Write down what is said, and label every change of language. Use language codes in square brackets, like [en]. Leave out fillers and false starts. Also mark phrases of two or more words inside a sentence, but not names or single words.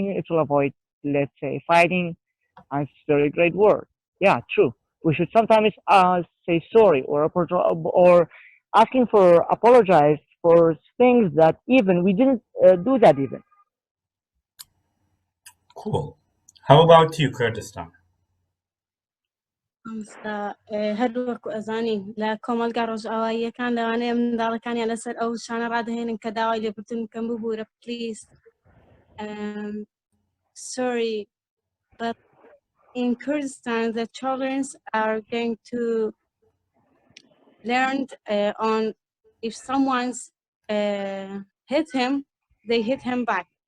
[en] It will avoid, let's say, fighting. And it's a very great word. Yeah, true. We should sometimes say sorry or asking for apologize for things that even we didn't do that even. Cool. How about you, Kurdistan? [ckb] هەروەکو ئەزانین لە کۆمەلگا ڕۆژئاواییەکان لەوانەیە منداڵەکانیان لەسەر ئەو شانە ڕادهێنن کە داوای لێبوردن بکەن ببوورە پلیس. [en] Sorry, but in Kurdistan the children are going to learn on if someone's hit him, they hit him back.